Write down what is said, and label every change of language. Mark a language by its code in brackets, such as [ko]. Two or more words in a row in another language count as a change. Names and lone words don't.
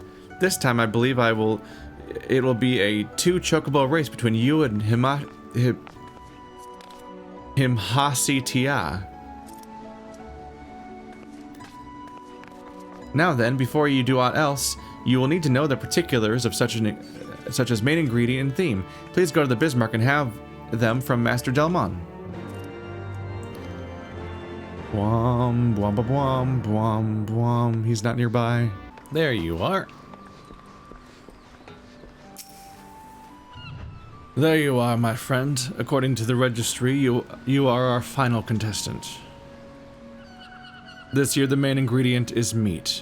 [en] This time I believe it will be a 2 chocobo race between you and Himhasi Tia. Now then, before you do aught else, you will need to know the particulars of such as main ingredient and theme. Please go to the Bismarck and have them from Master Delamont. Bwom, bwom, bwom, bwom, bwom. He's not nearby. There you are. There you are, my friend. According to the registry, you are our final contestant. This year, the main ingredient is meat.